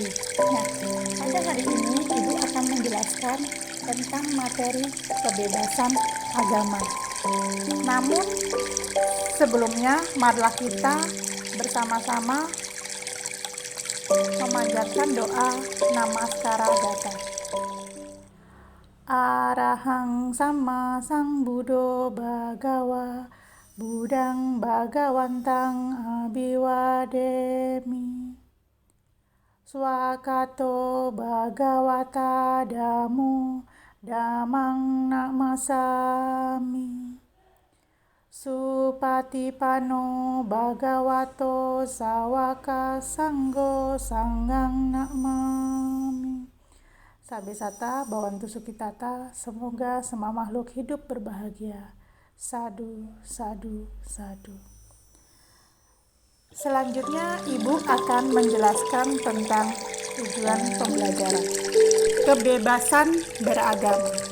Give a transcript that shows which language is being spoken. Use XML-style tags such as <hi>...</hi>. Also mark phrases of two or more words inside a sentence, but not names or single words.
<id>Nah, pada hari ini Ibu akan menjelaskan tentang materi kebebasan agama. Namun sebelumnya marilah kita bersama-sama memanjatkan doa Namaskara Gata.</id> <pi>Arahang sama sang Buddho Bhagawa Budang Bhagawantang Abiwademi Swakato Bhagawata Damo Damang Namasami Supatipano Bhagavato Sawaka Sanggo Sanggang Namami. Sabesata Bawantu Sukitata,</pi> <id>semoga semua makhluk hidup berbahagia.</id> <pi>Sadu, sadu, sadu.</pi> <id>Selanjutnya Ibu akan menjelaskan tentang tujuan pembelajaran. Kebebasan beragama.</id>